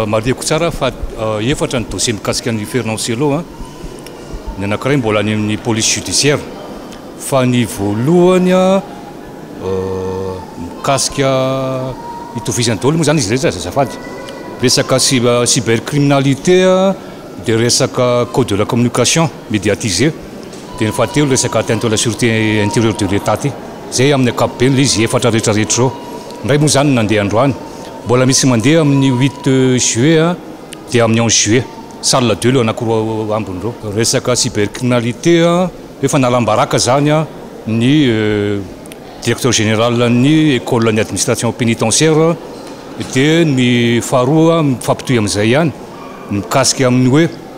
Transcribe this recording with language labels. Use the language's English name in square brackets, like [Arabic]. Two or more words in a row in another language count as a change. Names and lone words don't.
[Malagasy] marihako tsara fa efatra ny dossier mikasika ny Fernand-Sello ny anankiray mbola any amin'ny [French] police judiciaire [Malagasy] fa ny voalohany mikasika itovizany daholo moa zany izy rehetra zazafady resaka cybercriminalité dia resaka [French] code de la communication médiatisé [Malagasy] dia ny fahatelo resaka [French] atteinte à la sûreté intérieure de l'état [Malagasy] ty zay amin'ny ankapobeny le izy efatra rehetrarehetra zao ndray moa zany nandeha androany mbola misy mandeha amin'ny 8 juillet dia amin'ny 11 juillet salle 2 le anankiroa ambony reo resaka cybercriminalité efa nalambaraka zany ny [French] directeur général [Malagasy] ny école ny [French] administration pénitentiaire [Malagasy] dia ny faharoa mifampitohy amin'izay ihany mikasika amin'ny hoe